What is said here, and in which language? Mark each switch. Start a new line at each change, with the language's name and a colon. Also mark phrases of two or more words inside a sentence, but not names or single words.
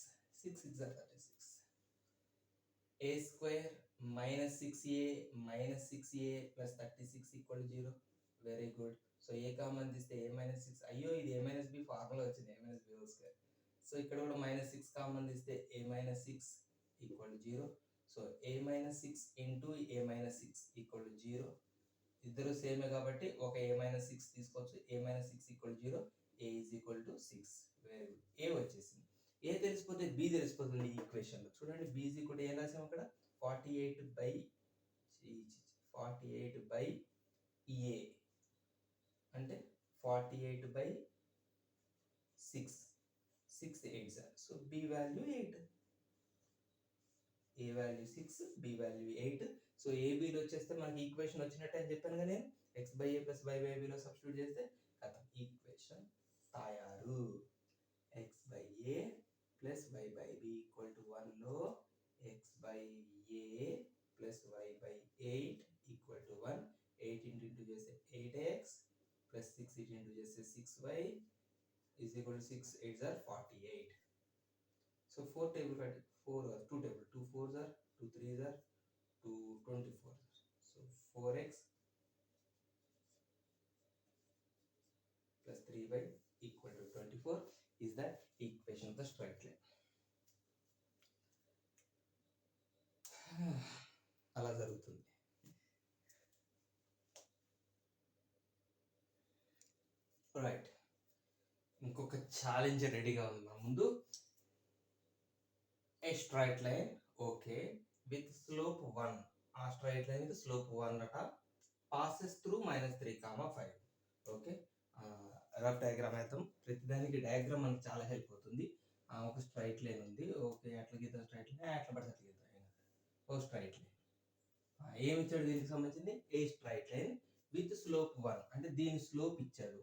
Telugu: 6 6 36.
English: a square -6a plus 36 equal 0. very good.
Telugu: సో ఏ కామన్ తీస్తే a -6. అయ్యో ఇది a - b ఫార్ములా వచ్చింది, a - b
English: whole square.
Telugu: సో ఇక్కడ కూడా -6 కామన్ తీస్తే a - 6 ఈక్వల్ 0.
English: so a - 6 into a - 6 equal 0.
Telugu: ఇద్దరు సేమే కాబట్టి ఒక a - 6 తీసుకోవచ్చు.
English: a - 6 equal 0. a is equal to 6. very good.
Telugu: ఏ వచ్చేసింది. ఏ తెలిసిపోతే బి తెలిసిపోతుంది ఈ ఈక్వేషన్లో. చూడండి బి
English: is equal to
Telugu: ఏం రాసాం అక్కడ? 48 by A అంటే 48/6 6 8 సో B వాల్యూ 8, A వాల్యూ 6, B వాల్యూ 8. సో ఏబిలో వచ్చేస్తే మనకి ఈక్వేషన్ వచ్చినట్టు అని చెప్పాను కదా నేను, x/a + y/bలో సబ్స్టిట్యూట్ చేస్తే కదా ఈక్వేషన్ తయారు. x/a + y/b = 1లో x/a + y/8 = 1. 8 ఇంటూ చేస్తే 8x + 6 ఇంటూ చేస్తే 6y
English: is equal to 6 8s are 48. So 4 table 4 2 table 2 4s are 2 3s are 2 24. So 4x plus 3y equal to 24 is the equation of the straight line.
Telugu: అలా జరుగుతుంది. రైట్, ఇంకొక ఛాలెంజ్ రెడీగా ఉంది మన ముందు.
English: a straight line okay with slope 1, ఆ straight line with slope 1 అట passes through -3, 5.
Telugu: ఓకే,
English: rough diagram
Telugu: వేద్దాం. ప్రతిదానికి డయాగ్రామ్ మనకు చాలా హెల్ప్ అవుతుంది. ఒక
English: straight line
Telugu: ఉంది, ఓకే అట్లా గీద్దాం.
English: straight line
Telugu: అట్లా పడితే అట్లా గీద్దాం. ఓ
English: straight line
Telugu: ఏమి ఇచ్చాడు దీనికి సంబంధించింది,
English: a straight line with slope 1
Telugu: అంటే దీని స్లోప్ ఇచ్చాడు.